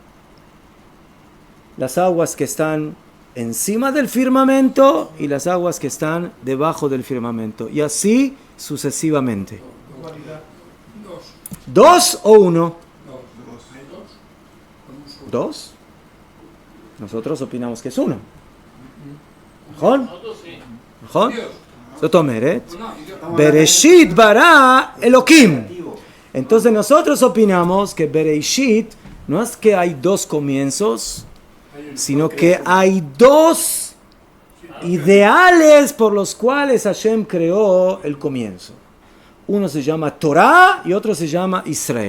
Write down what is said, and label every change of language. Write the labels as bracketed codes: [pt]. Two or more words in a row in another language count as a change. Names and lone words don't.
[es] Las aguas que están encima del firmamento y las aguas que están debajo del firmamento. Y así sucesivamente. ¿Dos o uno? ¿Dos? Nosotros opinamos que es uno. [he] ¿נכון? ¿נכון? זאת אומרת, בראשית ברא אלהים. [es] Entonces nosotros opinamos que Bereshit no es que hay dos comienzos, sino que hay dos ideales por los cuales Hashem creó el comienzo. Uno se llama Torah y otro se llama Israel.